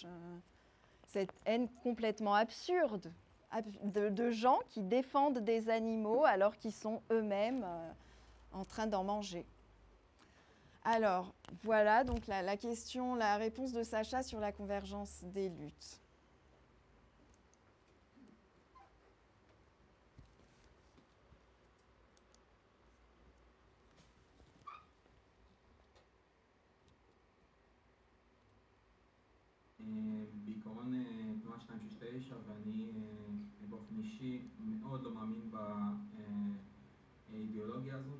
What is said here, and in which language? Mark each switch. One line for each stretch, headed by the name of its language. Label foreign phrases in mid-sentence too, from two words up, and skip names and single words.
French: Cette haine complètement absurde de gens qui défendent des animaux alors qu'ils sont eux-mêmes en train d'en manger. Alors, voilà donc la réponse de Sacha sur la convergence des luttes.
Hebrew: בעיקרון תנועה 269 ואני באופן אישי מאוד לא מאמין באידיאולוגיה הזאת.